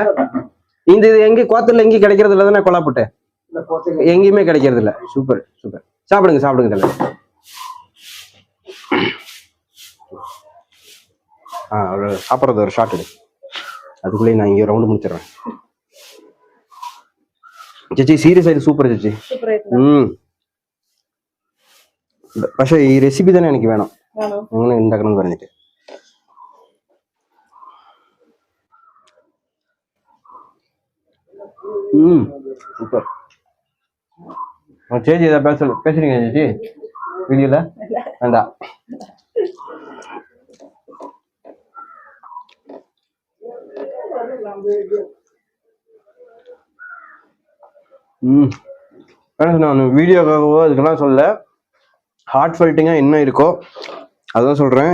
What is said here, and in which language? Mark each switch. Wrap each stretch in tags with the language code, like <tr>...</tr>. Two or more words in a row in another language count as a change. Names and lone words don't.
<ta>இந்த இது எங்கே கோத்தூர்ல எங்கேயும் கிடைக்கிறது இல்லை தானே கொல்லாப்புட்டு? எங்கேயுமே கிடைக்கிறது இல்லை. சூப்பர் சூப்பர். சாப்பிடுங்க சாப்பிடுங்க தலைவர். ஒரு சாப்பிட்றது ஒரு ஷார்ட் எடு, அதுக்குள்ளேயே நான் இங்கே ரவுண்டு முடிச்சிடுறேன்.</ta> <ml>ചേച്ചി സീരിയസ് ആയിട്ട് സൂപ്പർ ചേച്ചി. പക്ഷെ ഈ റെസിപ്പി തന്നെ എനിക്ക് വേണം, അങ്ങനെ ഉണ്ടാക്കണം എന്ന് പറഞ്ഞിട്ട്.</ml> <ta>சூப்பர். சேச்சி ஏதாவது பேசுறீங்க சேச்சி வீடியோல? வேண்டாம். நான் வீடியோக்காகவோ அதுக்கெல்லாம் சொல்ல, ஹார்ட் ஃபெல்ட்டிங்கா என்ன இருக்கோ அதான் சொல்றேன்.</ta>